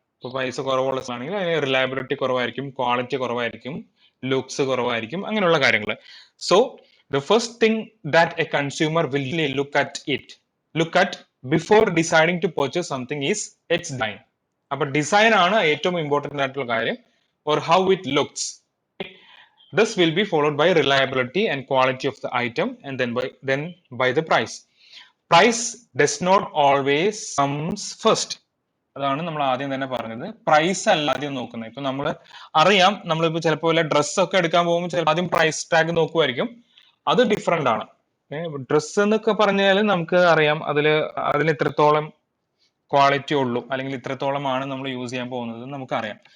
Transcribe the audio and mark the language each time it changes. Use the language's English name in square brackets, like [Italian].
[Malayalam] ഇപ്പൊ പൈസ കുറവുള്ള ആണെങ്കിൽ അതിന് റിലയബിലിറ്റി കുറവായിരിക്കും, ക്വാളിറ്റി കുറവായിരിക്കും, ലുക്സ് കുറവായിരിക്കും, അങ്ങനെയുള്ള കാര്യങ്ങൾ. [English] So the first thing that a consumer will look at before deciding to purchase something is its design. [Malayalam] അപ്പൊ ഡിസൈൻ ആണ് ഏറ്റവും ഇമ്പോർട്ടന്റ് ആയിട്ടുള്ള കാര്യം, [English] Or how it looks. This will be followed by reliability and quality of the item and then by the price. Price does not always comes first. [Malayalam] അതാണ് നമ്മൾ ആദ്യം തന്നെ പറഞ്ഞത്. പ്രൈസ് അല്ല ആദ്യം നോക്കുന്നത്. ഇപ്പൊ നമ്മൾ അറിയാം, നമ്മളിപ്പോ ചിലപ്പോൾ വല്ല ഡ്രസ്സ് ഒക്കെ എടുക്കാൻ പോകുമ്പോൾ ചിലപ്പോൾ ആദ്യം പ്രൈസ് ടാഗ് നോക്കുമായിരിക്കും. അത് ഡിഫറെന്റ് ആണ്. ഡ്രസ്സ് എന്നൊക്കെ പറഞ്ഞാൽ നമുക്ക് അറിയാം അതിൽ ഇത്രത്തോളം ക്വാളിറ്റി ഉള്ളൂ, അല്ലെങ്കിൽ ഇത്രത്തോളമാണ് നമ്മൾ യൂസ് ചെയ്യാൻ പോകുന്നത് നമുക്കറിയാം.